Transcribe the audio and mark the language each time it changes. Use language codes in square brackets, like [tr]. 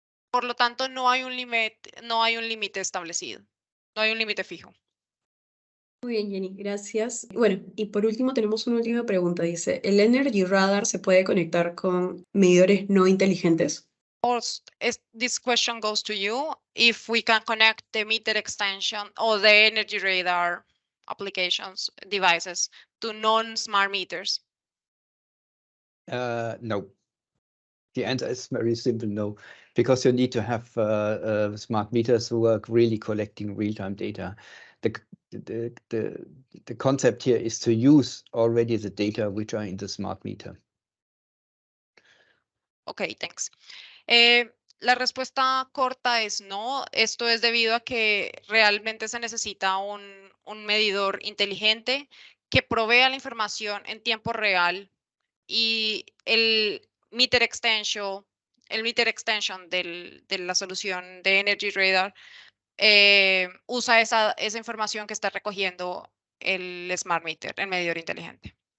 [es] Por lo tanto, no hay un límite establecido, no hay un límite fijo. Muy bien, Jenny, gracias. Bueno, y por último tenemos una última pregunta. Dice, ¿el Energy Radar se puede conectar con medidores no inteligentes? [en] Horst, this question goes to you. If we can connect the meter extension or the energy radar applications devices to non-smart meters? No. The answer is very simple, no, because you need to have smart meters who are really collecting real-time data. The concept here is to use already the data which are in the smart meter. Okay, thanks. [es] La respuesta corta es no. Esto es debido a que realmente se necesita un medidor inteligente que provea la información en tiempo real y el meter extension de la solución de Energy Radar usa esa información que está recogiendo el smart meter, el medidor inteligente.